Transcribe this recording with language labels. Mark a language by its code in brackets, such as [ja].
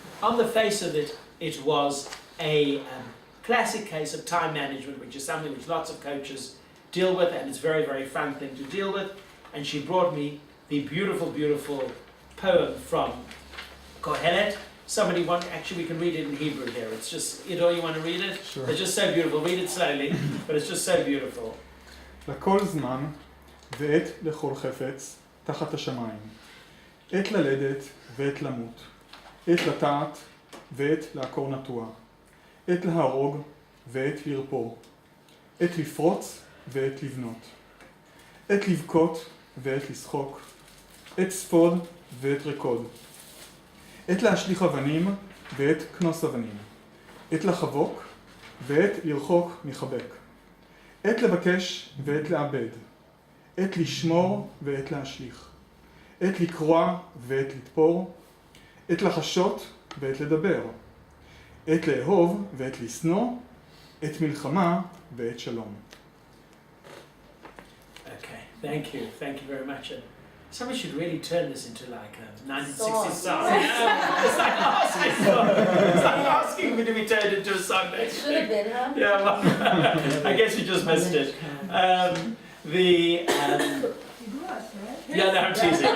[en] On the face of it, it was a classic case of time management, which is something which lots of coaches deal with, and it's a very, very fun thing to deal with. And she brought me the beautiful, beautiful poem from Kohelet. Somebody actually we can read it in Hebrew here. It's just, you want to read it? Sure. It's just so beautiful. Read it slowly, but it's just so beautiful. [he] לכל זמן ועת לכל חפץ תחת השמיים. עת ללדת ועת למות. עת לטעת ועת לעקור נטוע. עת להרוג ועת לרפור. עת לפרוץ ועת לבנות. עת לבכות ועת לשחוק. עת ספוד ועת רקוד. עת להשליך אבנים ועת כנוס אבנים. עת לחבוק ועת לרחוק מחבק. עת לבקש ועת לאבד. עת לשמור ועת להשליך. עת לקרוע ועת לתפור. עת לחשות ועת לדבר. עת לאהוב ועת לשנוא. עת מלחמה ועת שלום. [en] Thank you very much. And somebody should really turn this into like a 1960s Song. It's like asking me to be turned into a song. It should have been, huh? Yeah, well, I guess you just missed it. Yeah, no, I'm teasing.